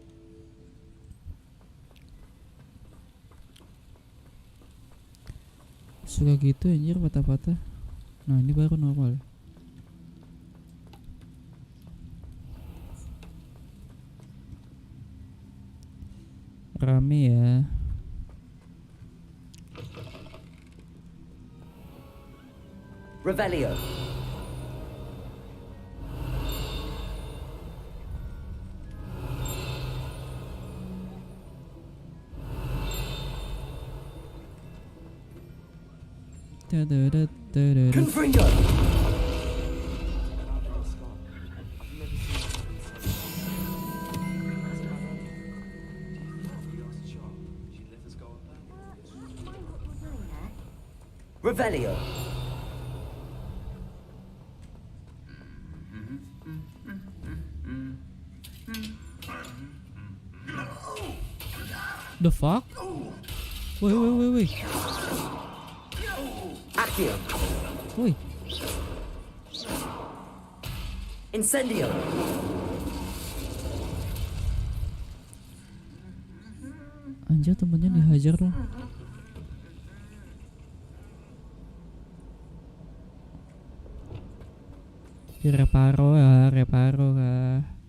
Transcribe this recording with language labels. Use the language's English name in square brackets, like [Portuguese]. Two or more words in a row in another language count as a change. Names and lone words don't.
[Indonesian] Suka gitu anjir patah-patah. Nah ini baru normal. Rame ya. Revelio. Confringo. Revelio. [English] The fuck? Wait. [Indonesian] Accio. Woi. Incendio. Anjir temennya dihajar loh. Reparo kah.